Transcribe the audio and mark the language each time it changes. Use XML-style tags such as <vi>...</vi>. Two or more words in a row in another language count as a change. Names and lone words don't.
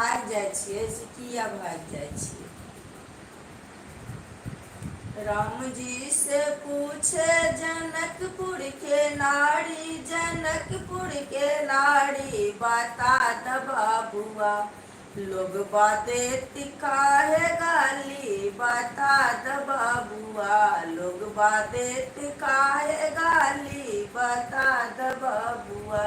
<mai>जाइ छियै से किया भाग जाइ छियै।</mai> <bho>राम जी से पूछे जनकपुर के नारी, जनकपुर के नारी बता द बाबुआ, लोग बातें काहे गाली बता द बाबुआ, लोग बातें काहे गाली बता द बाबुआ।</bho>